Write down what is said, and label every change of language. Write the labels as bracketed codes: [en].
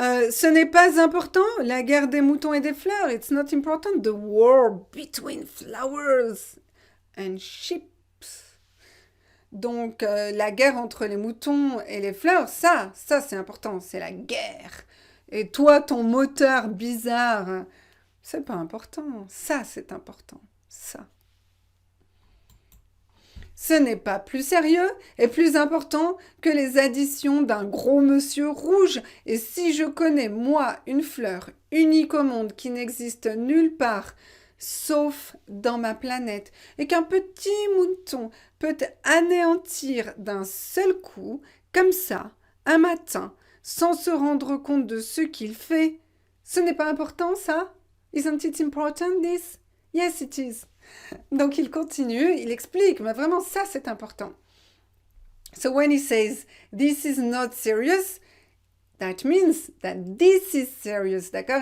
[fr] Ce n'est pas important, la guerre des moutons et des fleurs. [en] It's not important, the war between flowers and sheep. [fr] Donc, la guerre entre les moutons et les fleurs, ça c'est important, c'est la guerre. Et toi, ton moteur bizarre, c'est pas important. Ça, c'est important. Ça. Ce n'est pas plus sérieux et plus important que les additions d'un gros monsieur rouge. Et si je connais, moi, une fleur unique au monde qui n'existe nulle part, sauf dans ma planète, et qu'un petit mouton peut anéantir d'un seul coup, comme ça, un matin, sans se rendre compte de ce qu'il fait, ce n'est pas important, ça? [en] Isn't it important, this? Yes, it is. [fr] Donc il continue, il explique, mais vraiment ça c'est important. [en] So when he says this is not serious, that means that this is serious, d'accord?